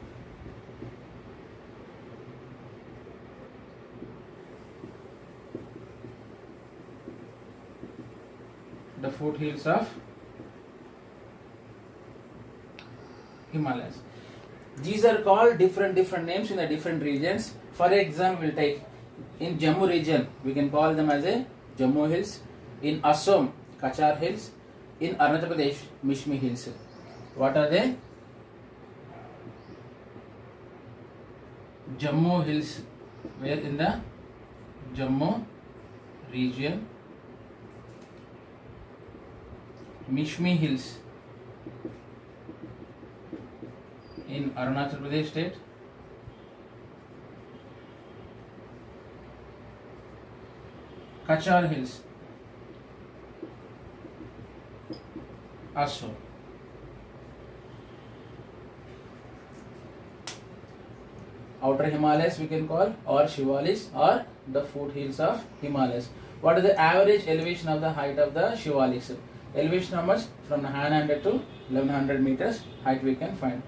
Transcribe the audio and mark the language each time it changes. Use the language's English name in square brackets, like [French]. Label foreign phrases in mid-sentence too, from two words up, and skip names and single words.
[English] The foothills of Himalayas. These are called different names in the different regions. For example, we'll take in Jammu region, we can call them as a Jammu Hills. In Assam, Kachar Hills. In Arunachal Pradesh, Mishmi Hills. What are they? Jammu Hills, where in the Jammu region. Mishmi Hills in Arunachal Pradesh state. Kachar Hills, Assam. Outer Himalayas we can call or Shivaliks or the foothills of Himalayas. What is the average elevation of the height of the Shivaliks? Elevation how much? From 900 to 1100 meters height we can find.